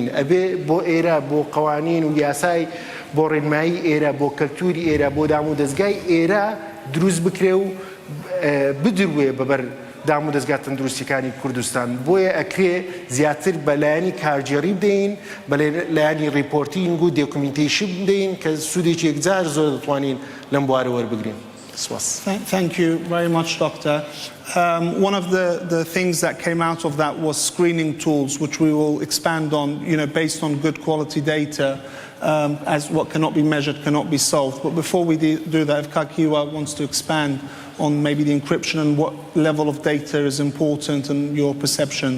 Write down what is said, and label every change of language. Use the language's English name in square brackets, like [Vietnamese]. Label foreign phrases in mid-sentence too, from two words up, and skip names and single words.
[Central Kurdish] ئەبێ بۆ ئێرە، بۆ قەوانین و یاسای، بۆ ڕێنمایی ئێرە، بۆ کەلتوری ئێرە، بۆ دام و دەستگای ئێرە دروست بکرێ و بدروێ بەبەر دام و دەستگا تەندروستیەکانی کوردستان. بۆیە ئەکرێ زیاتر بە لایەنی کارگێڕی بدەین، بە لایەنی ریپۆرتینگ و دۆکومنتیشن بدەین کە سوودێکی یەکجار زۆر دەتوانین لەم بوارە وەربگرین. [English] Thank you very much, Doctor. One of the things that came out of that was screening tools, which we will expand on, based on good quality data, as what cannot be measured cannot be solved. But before we do that, if Kakiwa wants to expand on maybe the encryption and what level of data is important and your perceptions.